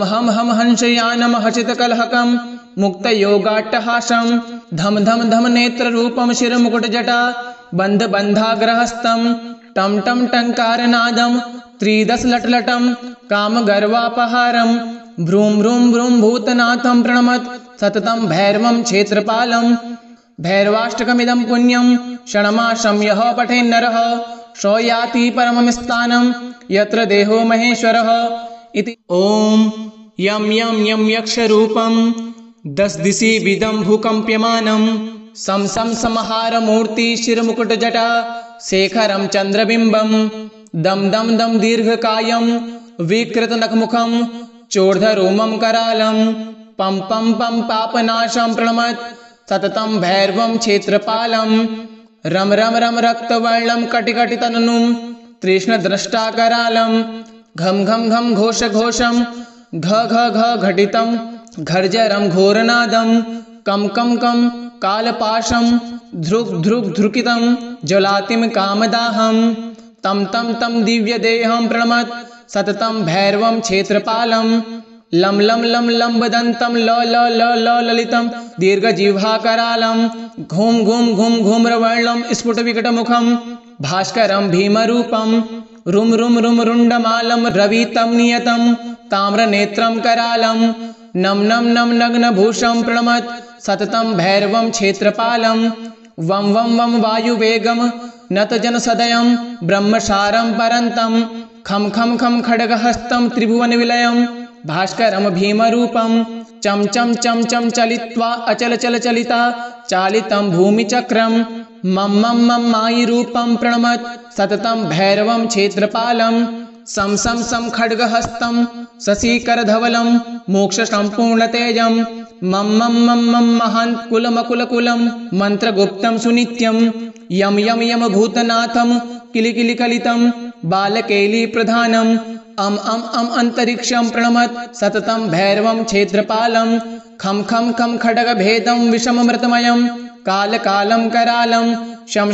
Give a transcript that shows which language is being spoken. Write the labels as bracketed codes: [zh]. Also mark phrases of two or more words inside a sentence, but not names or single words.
[sa] हम हम हंसयानं हसितकलहकं मुक्तयोगाट्टहासं धम धम धम नेत्ररूपं शिरमुकुटजटा बन्धबन्धाग्रहस्तं टं टं टङ्कारनादं त्रिदशलटलटं कामगर्वापहारं भ्रूं भ्रूं भ्रूं भूतनाथं प्रणमत् सततं भैरवं क्षेत्रपालं भैरवाष्टकमिदं पुण्यं षण्मासं यः पठेन्नरः स याति परमं स्थानं यत्र देहो महेश्वरः इति। ॐ यं यं यं यक्षरूपं दशदिशि विदं भूकम्प्यमानं सं सं संहारमूर्ति शिरमुकुटजटा शेखरं चन्द्रबिम्बं दं दं दं दीर्घकायं विकृतनखमुखं चोर्धरोमं करालं पं पं पं पापनाशं प्रणमत् सततं भैरवं क्षेत्रपालं रम रम रम रक्तवर्णं कटिकटितननुं तृष्णद्रष्टाकरालं घम घम घम घोषघोषं घ घ घ घटितं घर्जरं घोरनादं कं कं कं कालपाशं ध्रुक् ध्रुक् ध्रुकितं ज्वलातिं कामदाहं तं तं तं दिव्यदेहं प्रणमत् सततं भैरवं क्षेत्रपालं लं लं लं लम्बदन्तं ल ल ल ल ललितं दीर्घजिह्वाकरालं घूं घूं घूं घूम्रवर्णं स्फुटविकटमुखं भास्करं भीमरूपं रुं रुं रुं रुण्डमालं रवितं नियतं ताम्रनेत्रं करालं नम नम नम नग्नभूषं प्रणमत् सततं भैरवं क्षेत्रपालं वं वं वं वायुवेगं नतजनसदयं ब्रह्मसारं परन्तं खं खं खं खड्गहस्तं त्रिभुवनविलयं भास्करं भीमरूपं चं चं चं चं चलित्वा अचलचलचलिता चालितं भूमिचक्रं मं मं मं मायिरूपं प्रणमत् सततं भैरवं क्षेत्रपालं सं सं सं खड्गहस्तं शशिकरधवलं मोक्षसम्पूर्णतेजं मं मं मं मं महान्कुलमकुलकुलं मन्त्रगुप्तं सुनित्यं यं यं यं भूतनाथं किलिकिलिकलितं बालकेलीप्रधानम् अम अम अम अंतरिक्षं प्रणमत् सततं भैरवं क्षेत्रपालं खं खं खं खड्गभेदं विषममृतमयं कालकालं करालं शं